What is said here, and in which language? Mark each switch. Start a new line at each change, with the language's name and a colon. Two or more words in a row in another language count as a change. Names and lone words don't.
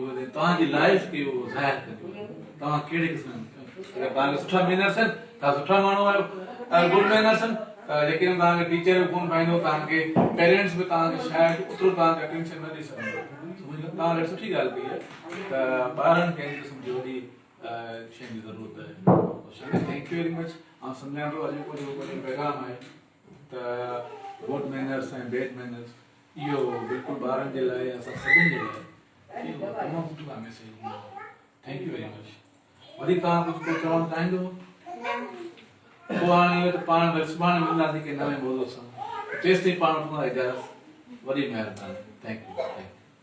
Sindhi: तव्हांजी लाइफ खे उहो ज़ाहिर कंदियूं आहिनि तव्हां कहिड़े क़िस्म अगरि तव्हांखे सुठा मैनर्स आहिनि तव्हां सुठा माण्हू आहियो अगरि
English: good manners
Sindhi: आहिनि लेकिन तव्हांखे टीचर बि कोन पाईंदो तव्हांखे पेरेंट्स बि तव्हांखे शायदि ओतिरो तव्हांखे अटेंशन न ॾेई सघंदो तव्हां ॾाढी सुठी ॻाल्हि कई आहे त ॿारनि खे हिन क़िस्म जी वॾी शइ जी ज़रूरत आहे
English: thank you very much
Sindhi: ऐं सम्झां थो अॼु जेको पैगाम आहे त
English: good manners
Sindhi: ऐं
English: bad manners
Sindhi: इहो बिल्कुलु ॿारनि जे लाइ असां सभिनि जे लाइ इहो तमामु सुठो मैसेज हूंदो
English: thank you very much
Sindhi: वरी तव्हां कुझु चवणु चाहींदो पोइ हाणे इहो त पाण वरी सुभाणे मिलंदासीं के नवे मौज़ूअ सां तेसिताईं पाण वठंदा इजाज़त वॾी महिरबानी
English: thank you